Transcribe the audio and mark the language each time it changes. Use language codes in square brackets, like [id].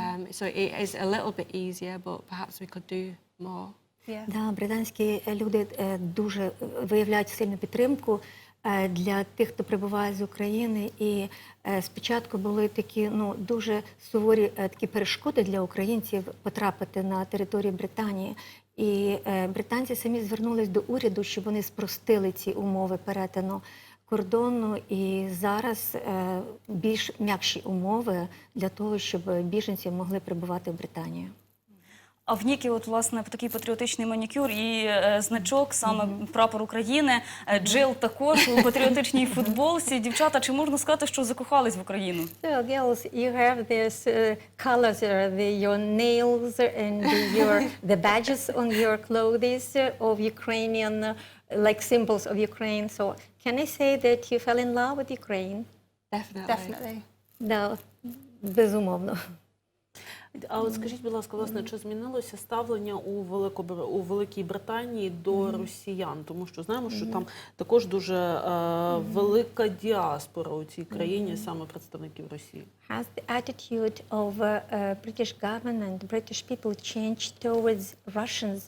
[en] So it is a little bit easier, but perhaps we could do more. [uk] Британські люди дуже виявляють сильну підтримку для тих, хто прибуває з України. І спочатку були такі дуже суворі такі перешкоди для українців потрапити на територію Британії. І британці самі звернулись до уряду, щоб вони спростили ці умови перетину кордону. І зараз більш м'якші умови для того, щоб біженці могли прибувати в Британію. А в НІКІ, власне, такий патріотичний манікюр і значок, саме прапор України, Джил також у патріотичній футболці. Дівчата, чи можна сказати, що закохались в Україну? [en] So, girls, you have this colors, your nails and the badges on your clothes of Ukrainian, like symbols of Ukraine. So, can I say that you fell in love with Ukraine? Definitely. [uk] Да, безумовно. А от скажіть, будь ласка, власне, чи змінилося ставлення у Великій Британії до росіян? Тому що знаємо, що там також дуже велика діаспора у цій країні, саме представників Росії. [en] Has the attitude of British government, British people changed towards Russians?